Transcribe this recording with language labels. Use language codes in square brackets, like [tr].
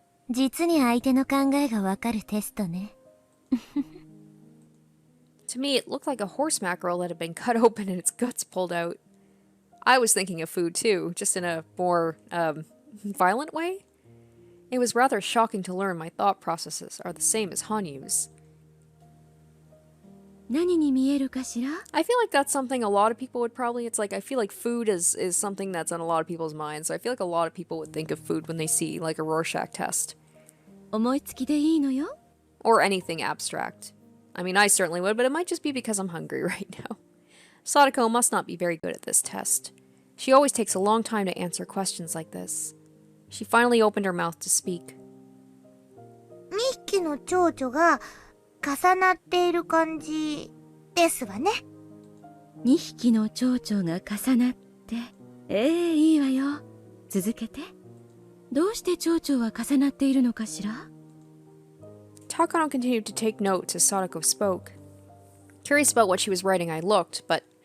[ja] 実に相手の考えがわかるテストね。 [en] To me, it looked like a horse mackerel that had been cut open and its guts pulled out. I was thinking of food too, just in a more, violent way. It was rather shocking to learn my thought processes are the same as Hanyuu's. [ja] 何に見えるかしら？ [en] I feel like that's something a lot of people would probably... It's like, I feel like food is something that's on a lot of people's minds, so I feel like a lot of people would think of food when they see, like, a Rorschach test. [ja] 思いつきでいいのよ。 [en] Or anything abstract. I mean, I certainly would, but it might just be because I'm hungry right now. Sadako must not be very good at this test. She always takes a long time to answer questions like this. She finally opened her mouth to speak. [ja] 2匹の蝶々が重なっている感じですわね。 2匹の蝶々が重なって。いいわよ。続けて。どうして蝶々は重なっているのかしら？ [en] Takano continued to take notes as Sadako spoke. Curious about what she was writing, I looked, but...